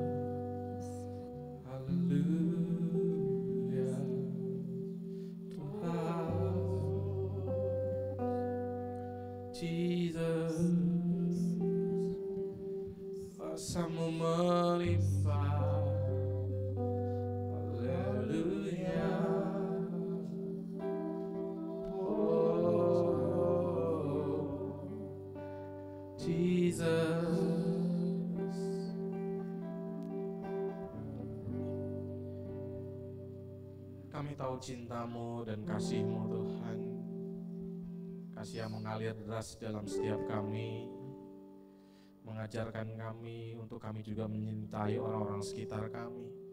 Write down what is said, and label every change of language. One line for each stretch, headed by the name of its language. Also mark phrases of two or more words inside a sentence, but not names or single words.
Indonesian: Haleluya Tuhan, Jesus, kuasa-Mu melimpah. Haleluya, oh Jesus. Kami tahu cinta-Mu dan kasih-Mu Tuhan, kasih yang mengalir deras dalam setiap kami, mengajarkan kami untuk kami juga menyintai orang-orang sekitar kami.